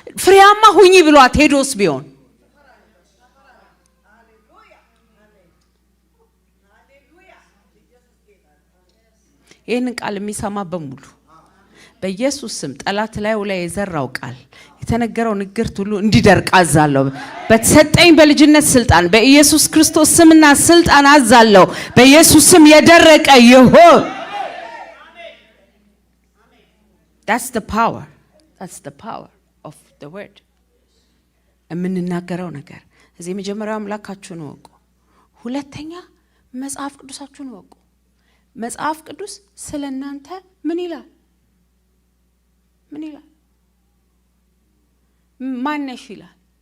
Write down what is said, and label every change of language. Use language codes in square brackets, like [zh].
[am] ፍሬያማ ሁኚ ብሏት ሄዶስ ቢሆን ይህንን ቃል የሚሰማ በሙሉ በኢየሱስ ስም ጠላት ላይ የዘራው ቃል የተነገረው ንግርት ሁሉ እንዲደርቅ አዛለሁ። በተሰጠኝ በልጅነት ስልጣን በኢየሱስ ክርስቶስ ስምና ስልጣን አዛለሁ። በኢየሱስ ስም የደረቀ ይሁን። [en] That's the power. That's the power of the word. [am] የምንናገረው ነገር እዚህ መጀመሪያው አምላካችሁን ወቁ። ሁለተኛ መጽሐፍ ቅዱሳችሁን ወቁ። መጽሐፍ ቅዱስ ስለናንተ ምን ይላል? ምን ይላል? ማነሽ ይላል?